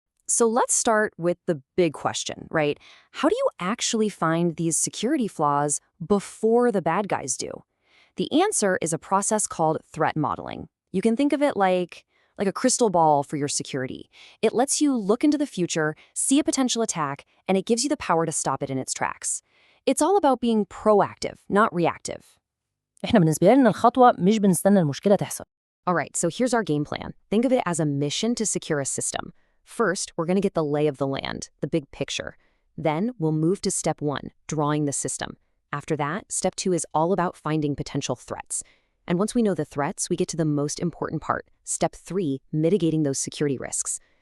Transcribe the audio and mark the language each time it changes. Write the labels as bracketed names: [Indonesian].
[English] So let's start with the big question, right? How do you actually find these security flaws before the bad guys do? The answer is a process called threat modeling. You can think of it like a crystal ball for your security. It lets you look into the future, see a potential attack, and it gives you the power to stop it in its tracks. It's all about being proactive, not reactive. [Arabic] إحنا بالنسبة لنا الخطوة مش بنستنى المشكلة تحصل. [English] All right, so here's our game plan. Think of it as a mission to secure a system. First, we're going to get the lay of the land, the big picture. Then we'll move to step 1, drawing the system. After that, step 2 is all about finding potential threats. And once we know the threats, we get to the most important part, step 3, mitigating those security risks.